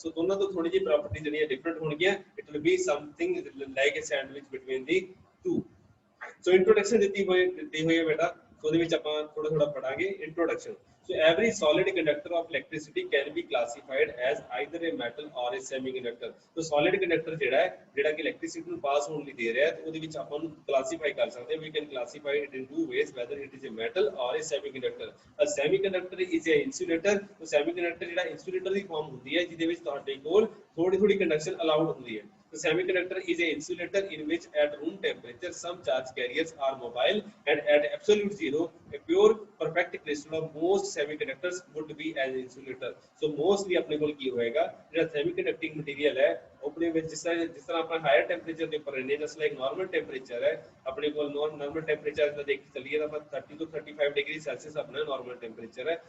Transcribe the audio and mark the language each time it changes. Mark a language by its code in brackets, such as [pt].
[en] So [pa] ਦੋਨਾਂ ਤੋਂ ਥੋੜੀ ਜਿਹੀ ਪ੍ਰੋਪਰਟੀ ਜਿਹੜੀਆਂ ਡਿਫਰੈਂਟ ਹੋਣਗੀਆਂ, [en] it will be something like a sandwich between the two। [pa] So introduction ਦਿੱਤੀ ਹੋਈ ਹੈ ਬੇਟਾ, ਸੋ ਉਹਦੇ ਵਿੱਚ ਆਪਾਂ ਥੋੜਾ ਪੜਾਂਗੇ introduction. [en] So every solid conductor of electricity can be classified as either a metal or a semiconductor। [pa] So solid conductor ਜਿਹੜਾ ਕਿ ਇਲੈਕਟ੍ਰਿਸਿਟੀ ਨੂੰ ਪਾਸ ਹੋਣ ਲਈ ਦੇ ਰਿਹਾ ਹੈ, ਤੇ ਉਹਦੇ ਵਿੱਚ ਆਪਾਂ ਨੂੰ ਕਲਾਸੀਫਾਈ ਕਰ ਸਕਦੇ ਹਾਂ। [en] We can classify it in two ways, whether it is a metal or a semiconductor। A semiconductor is a insulator। [pa] So semiconductor ਜਿਹੜਾ insulator ਦੀ ਫਾਰਮ ਹੁੰਦੀ ਹੈ, ਜਿਹਦੇ ਵਿੱਚ ਤੁਹਾਡੇ ਕੋਲ ਥੋੜੀ ਕੰਡਕਸ਼ਨ ਅਲਾਉਡ ਹੁੰਦੀ ਹੈ। [en] The semiconductor is an insulator in which at room temperature some charge carriers are mobile, and at absolute zero a pure perfect crystal of most semiconductors would be an insulator। [pa] So mostly ਆਪਣੇ ਕੋਲ ਕੀ ਹੋਏਗਾ, ਜਿਹੜਾ semiconducting material ਹੈ ਆਪਣੇ ਵਿੱਚ ਜਿਸ ਤਰ੍ਹਾਂ ਆਪਾਂ ਹਾਇਰ ਟੈਂਪਰੇਚਰ ਦੇ ਉੱਪਰ ਰਹਿੰਦੇ, ਜਸ ਲਾਈਕ ਨਾਰਮਲ ਟੈਂਪਰੇਚਰ ਹੈ ਆਪਣੇ ਕੋਲ, ਨਾਰਮਲ ਟੈਂਪਰੇਚਰ ਦਾ ਦੇਖ ਚੱਲੀਏ ਤਾਂ ਆਪਾਂ 30 ਤੋਂ 35 ਡਿਗਰੀ ਸੈਲਸੀਅਸ ਆਪਣਾ ਨਾਰਮਲ ਟੈਂਪਰੇਚਰ ਹੈ।